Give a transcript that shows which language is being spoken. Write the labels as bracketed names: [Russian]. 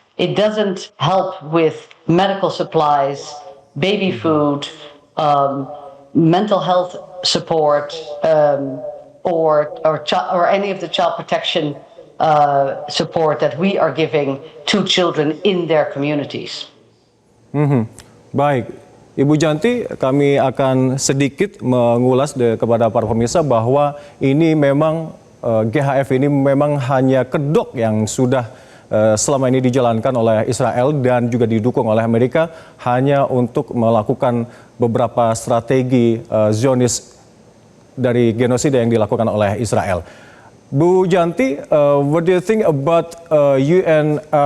[English] It doesn't help with medical supplies, baby food, mental health support, or any of the child protection support that we are giving to children in their communities. [Indonesian] Baik, Ibu Yanti, kami akan sedikit mengulas kepada para pemirsa bahwa ini memang GHF ini memang hanya kedok yang sudah selama ini dijalankan oleh Israel dan juga didukung oleh Amerika hanya untuk melakukan beberapa strategi Zionis dari genosida yang dilakukan oleh Israel. [English] Bu Yanti, what do you think about UNRWA?